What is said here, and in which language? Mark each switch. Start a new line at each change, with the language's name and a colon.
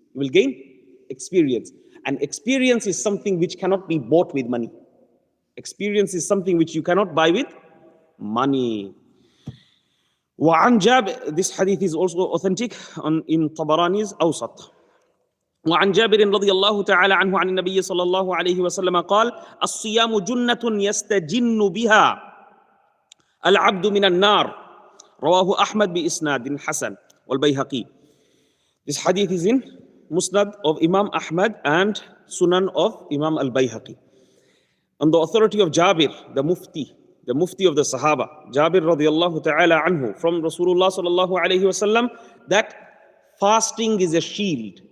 English: He will gain experience. And experience is something which cannot be bought with money. Experience is something which you cannot buy with money.
Arabic: وعن جابر,
English: this hadith is also authentic in Tabarani's Awsat.
Arabic: وعن جابر رضي الله تعالى عنه عن النبي صلى الله عليه وسلم قال الصيام جنة يستجن بها العبد من النار رواه أحمد بإسناد حسن والبيهقي.
English: This hadith is in Musnad of Imam Ahmad and Sunan of Imam al-Bayhaqi. On the authority of Jabir, the Mufti of the Sahaba, Jabir radiallahu ta'ala anhu, from Rasulullah sallallahu alayhi wasallam, that fasting is a shield.